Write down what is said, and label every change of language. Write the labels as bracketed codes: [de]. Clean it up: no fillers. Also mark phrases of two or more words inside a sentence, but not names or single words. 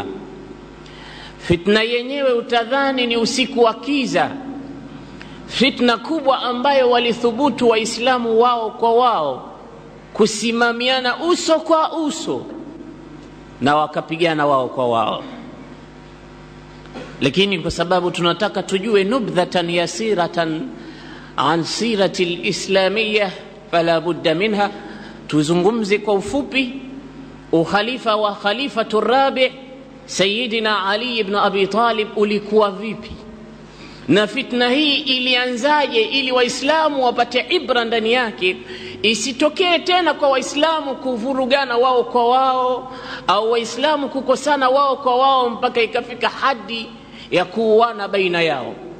[sw] Fitna yenyewe utadhani ni usiku wa kiza, fitna kubwa ambayo walithubutu waislamu wao kwa wao kusimamiana uso kwa uso na wakapigana wao kwa wao. Lakini kwa sababu tunataka tujue [ar] نبذة يسيرة عن السيرة الإسلامية فلا بد منها, [sw] tuzungumze kwa ufupi ukhalifa wa [ar] خليفة الرابع' [sw] Sayyidina Ali ibn Abi Talib ulikuwa vipi, na fitna hii ilianzaje, ili waislamu wapate ibra ndani yake, isitokee tena kwa waislamu kuvurugana wao kwa wao au waislamu kukosana wao kwa wao mpaka ikafika hadi ya kuuana baina yao.